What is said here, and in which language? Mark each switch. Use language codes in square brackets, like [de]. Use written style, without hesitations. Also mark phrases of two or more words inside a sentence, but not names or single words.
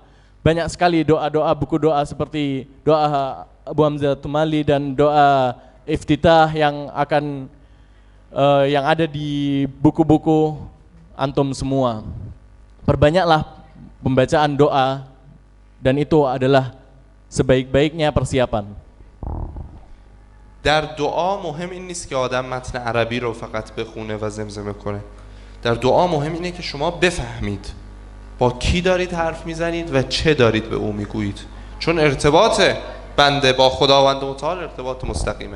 [id] Banyak sekali doa-doa, buku doa seperti doa Abu Hamzah Tumali dan doa iftitah yang akan yang ada di buku-buku antum semua. Perbanyaklah pembacaan doa dan itu adalah sebaik-baiknya persiapan. [fa] در دعا مهم این نیست که آدم متن عربی رو فقط بخونه و زمزمه کنه. در دعا مهم اینه که شما بفهمید با کی دارید حرف میزنید و چه دارید به او میگویید. چون ارتباط بنده با خداوند متعال ارتباط مستقیمه.